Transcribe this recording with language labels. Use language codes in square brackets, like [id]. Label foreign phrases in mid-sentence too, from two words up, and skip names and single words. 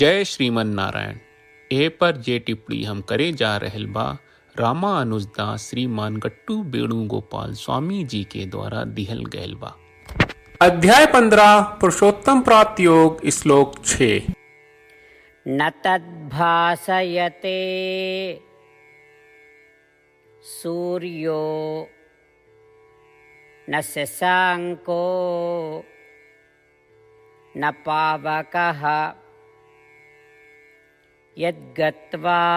[bho] जय श्रीमन नारायण। ए पर जे टिप्पणी हम करे जा रहल बा रामानुजदास श्रीमान गट्टू वेणुगोपाल स्वामी जी के द्वारा दिहल गयल बा। अध्याय 15 पुरुषोत्तम प्राप्त योग श्लोक 6। [sa] न तद्भासयते सूर्यो न शशांको न पावकः यद्गत्वा